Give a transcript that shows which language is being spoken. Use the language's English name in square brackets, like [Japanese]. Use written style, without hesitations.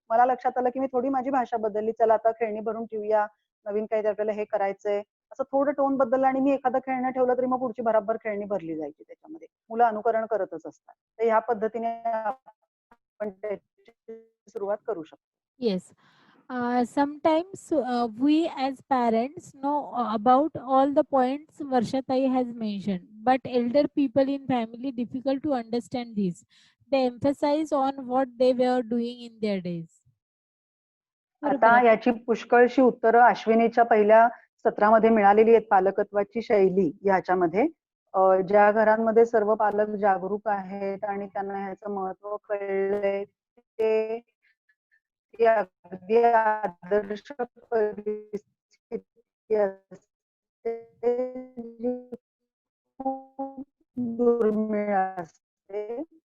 [Marathi] मला लक्षात आलं की मी थोडी माझी भाषा बदलली. चला आता खेळणी भरून ठेवूया, नवीन काही आपल्याला हे करायचंय असं थोडं टोन बदललं आणि मी एखादं खेळणं ठेवलं तरी मग पुढची भराभर खेळणी भरली जायची त्याच्यामध्ये. मुलं अनुकरण करतच असतात. तर ह्या पद्धतीने आपण सुरुवात करू शकतो. [English] Yes. Sometimes we as parents know about all the points Varshatai has mentioned, but elder people in family difficult to understand this. They emphasize on what they were doing in their days. [Marathi] बरोबर आता आहे. याची पुष्कळशी उत्तरं अश्विनीच्या पहिल्या सत्रामध्ये मिळालेली आहेत. पालकत्वाची शैली ह्याच्यामध्ये ज्या घरांमध्ये सर्व पालक जागरूक आहेत आणि त्यांना ह्याचं महत्व कळलंय ते अगदी आदर्श परिस्थिती असते जी खूप दुर्मिळ असते.